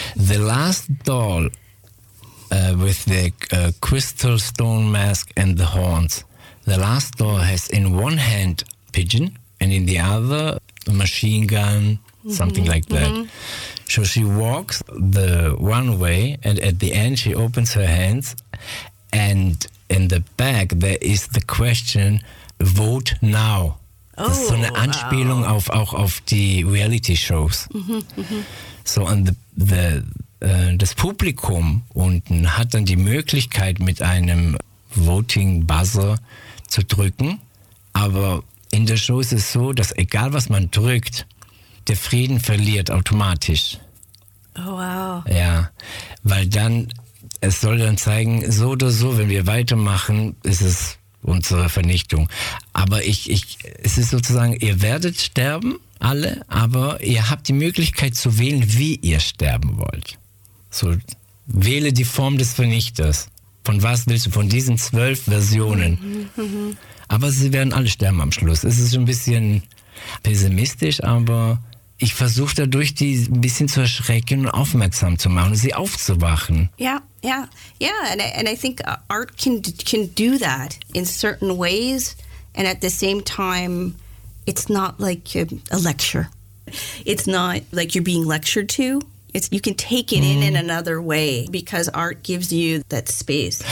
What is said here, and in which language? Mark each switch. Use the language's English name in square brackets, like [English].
[English] The last doll with the crystal stone mask and the horns, the last doll has in one hand pigeon and in the other a machine gun, something like that. So she walks the one way, and at the end she opens her hands, and in the back there is the question, vote now. [German] Das ist so eine Anspielung auf die Reality-Shows. So, und das Publikum unten hat dann die Möglichkeit, mit einem Voting-Buzzer zu drücken. Aber in der Show ist es so, dass egal was man drückt, der Frieden verliert automatisch. [English] Oh, wow. [German] Ja, weil dann, es soll dann zeigen, so oder so, wenn wir weitermachen, ist es... unsere Vernichtung. Aber es ist sozusagen, ihr werdet sterben, alle, aber ihr habt die Möglichkeit zu wählen, wie ihr sterben wollt. So, wähle die Form des Vernichters. Von was willst du? Von diesen 12 Versionen. Aber sie werden alle sterben am Schluss. Es ist ein bisschen pessimistisch, aber ich versuche dadurch, die ein bisschen zu erschrecken und aufmerksam zu machen und sie aufzuwachen. [English] Yeah, and I think art can do that in certain ways, and at the same time, it's not like a lecture. It's not like you're being lectured to. It's you can take it in another way because art gives you that space.